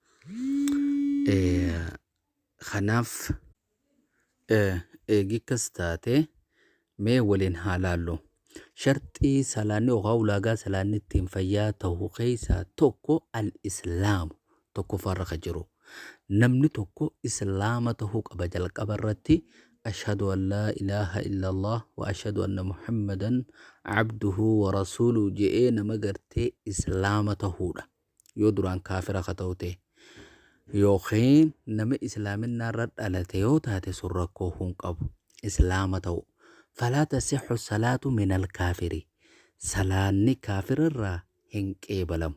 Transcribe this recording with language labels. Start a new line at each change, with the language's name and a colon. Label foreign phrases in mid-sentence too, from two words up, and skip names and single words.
Oromo: Kanaaf eegikkas taate mee waliin haa laallu. Sharxii salaanni yookaan ulaagaa salaanni ittiin fayyaa ta'u keessaa tokko al-islaamu tokko farra ka jiru. Namni tokko islaama ta'uu qaba jalqaba irratti.
Arabic: أشهد أن لا إله إلا الله وأشهد أن محمدا عبده ورسوله
Oromo: je'ee nama gartee islaama ta'uudha. Yoo duraan kaafira ka ta'u ta'e yookiin nama islaaminaa irra dhalate yoo taate sun rakkoo hin qabu. Islaama ta'u.
Arabic: فلا تصح الصلاة من الكافر.
Oromo: Salaanni kaafira irraa hin qeebalamu.